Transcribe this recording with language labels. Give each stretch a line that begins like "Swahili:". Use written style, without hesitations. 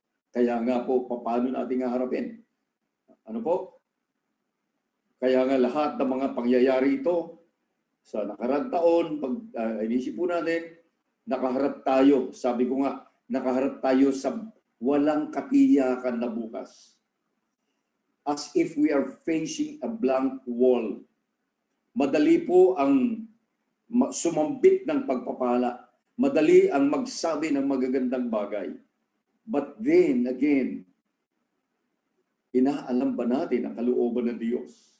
Filipino: Kaya nga po, paano natin haharapin? Ano po? Kaya nga lahat ng mga pangyayari ito, sa nakaraang taon, pag inisip po natin, nakaharap tayo, sabi ko nga, nakaharap tayo sa walang katiyakan na bukas.
English: As if we are facing a blank wall.
Filipino: Madali po ang sumambit ng pagpapala. Madali ang magsabi ng magagandang bagay.
English: But then again,
Filipino: inaalam ba natin ang kalooban ng Diyos?